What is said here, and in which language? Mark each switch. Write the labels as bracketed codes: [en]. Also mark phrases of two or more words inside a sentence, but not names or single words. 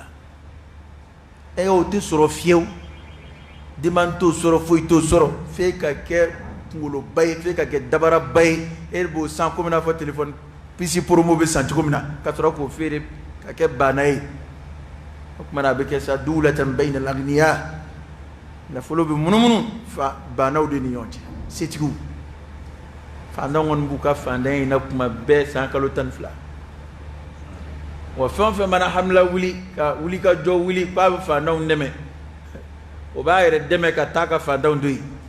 [bm] o tɛ sɔrɔ fiyewu demande t'o sɔrɔ foyi t'o sɔrɔ f'e ka kɛ kunkoloba ye f'e ka kɛ dabaraba ye e b'o san komi n'a fɔ téléphone pisi promo bɛ san cogo min na ka sɔrɔ k'o feere ka kɛ bana ye o tuma na a bɛ kɛ [ar] سا دولة بين الأغنياء [bm] nafolo bɛ munumunu banaw de ni ɲɔgɔn cɛ setigiw fantan kɔni b'u ka fantan in na kuma bɛɛ san kalo 12 wa fɛn o fɛn mana hamla wuli ka wuli ka jɔ wuli k'a bɛ fantanw dɛmɛ o b'a yɛrɛ dɛmɛ ka taa ka fantanw to yen